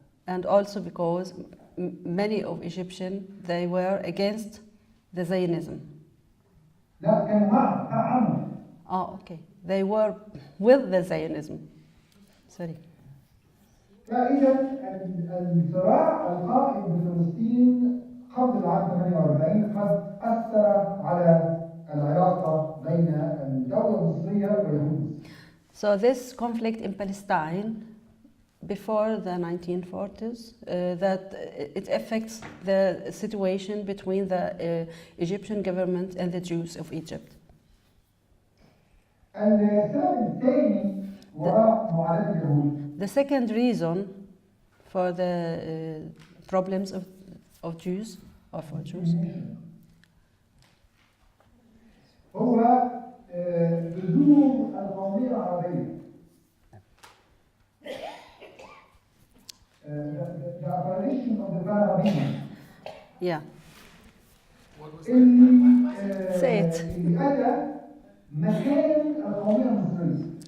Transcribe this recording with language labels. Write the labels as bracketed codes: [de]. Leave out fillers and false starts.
[en] and also because many of Egyptians, they were against the Zionism. [ar] لا كانوا معهم. [en] Oh, okay. They were with the Zionism. Sorry. [ar] فإذا الصراع القائم بفلسطين قبل العام 48 قد أثر على العلاقة بين الدولة المصرية ويهود مصر. [en] So this conflict in Palestine before the 1940s, that it affects the situation between the Egyptian government and the Jews of Egypt. [ar] السبب الثاني وراء معاداة اليهود. [en] The second reason for the problems of Jews or for Jews [ar] هو بذور القومية العربية. [en] The apparition of the Pan-Arabian. Yeah. [ar] اللي أتى مكان القومية المصرية.